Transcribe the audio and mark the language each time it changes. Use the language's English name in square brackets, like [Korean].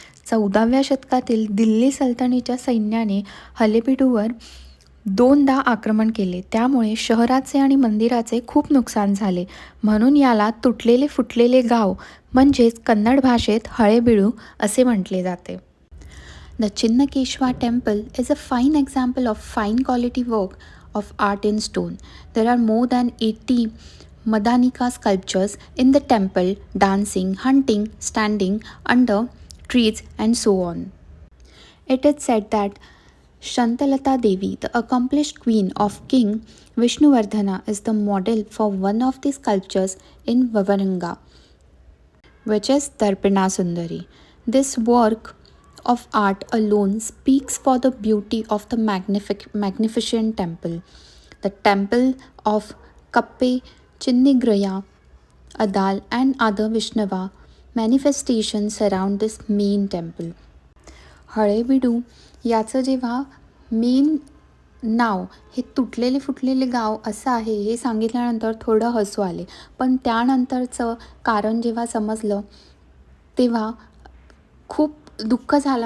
[Marathi] 14व्या शतकातील दिल्ली सल्तनतीच्या सैन्याने हलेबीडूवर 2दा आक्रमण केले. त्यामुळे शहराचे आणि मंदिराचे खूप नुकसान झाले. म्हणून याला तुटलेले फुटलेले गाव म्हणजेच कन्नड भाषेत हळेबीडू असे म्हटले जाते. [English] The Chinnakeshwar temple is a fine example of fine quality work of art in stone. There are more than 80 Madanika sculptures in the temple, dancing, hunting, standing under trees, and so on. It is said that Shantalata Devi, the accomplished queen of King Vishnuvardhana, is the model for one of the sculptures in Vavaranga, which is Darpana Sundari. This work of art alone speaks for the beauty of the magnificent temple. The temple of Kappe, Chinnigraya, Adal and other Vishnava manifestations surround this main temple. [Marathi] हळेबीडू याचं जेव्हा main नाव हे तुटलेले फुटलेले गाव असं आहे हे सांगितल्यानंतर थोडं हसू आले. पण त्यानंतरचं कारण जेव्हा समजलं तेव्हा खूप दुःख झालं.